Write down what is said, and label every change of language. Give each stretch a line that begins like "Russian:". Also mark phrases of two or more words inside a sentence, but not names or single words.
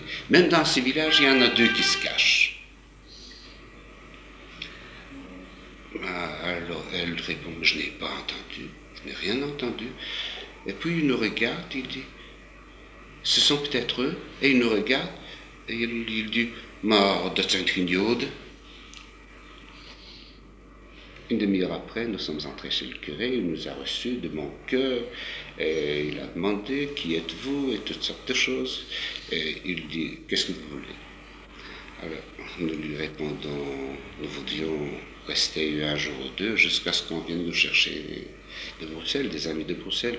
French: Même dans ces villages, il y en a 2 qui se cachent. Alors elle répond, je n'ai pas entendu, je n'ai rien entendu. Et puis il nous regarde, il dit, ce sont peut-être eux. Et il nous regarde, et il dit,
Dutch: maar dat zijn geen Joden.
French: Une demi-heure après, nous sommes entrés chez le curé, il nous a reçus de bon cœur, et il a demandé, qui êtes-vous, et toutes sortes de choses. Et il dit, qu'est-ce que vous voulez? Alors, nous lui répondons, nous voudrions rester 1 jour ou 2 jusqu'à ce qu'on vienne nous chercher de Bruxelles, des amis de Bruxelles.